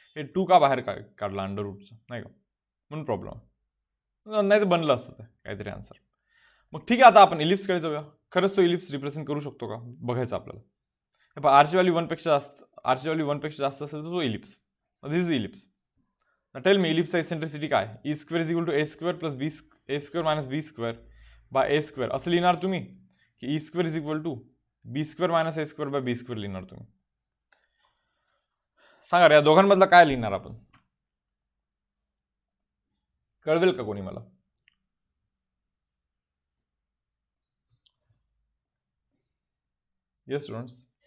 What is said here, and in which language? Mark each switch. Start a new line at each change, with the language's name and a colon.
Marathi: हे 2 का बाहेर काढला अंडर रूटचं, नाही का? म्हणून प्रॉब्लेम. नाही तर बनलं असतं ते काहीतरी आन्सर. मग ठीक आहे, आता आपण इलिप्सकडे जाऊया. खरंच तो इलिप्स रिप्रेझेंट करू शकतो का बघायचं आपल्याला. हे पहा, आरची व्हॅल्यू 1 पेक्षा जास्त असेल तर तो ellipse.
English: This is ellipse. Tell me
Marathi: इलिप्सचा eccentricity काय?
English: E square is equal to A square plus B A square minus B square by A square
Marathi: असं लिहिणार तुम्ही, की
English: E square is equal to B square minus A square by B square
Marathi: लिहिणार तुम्ही? सांगा रे, या दोघांमधलं काय लिहिणार आपण? कळवेल का कोणी मला?
English: Yes students.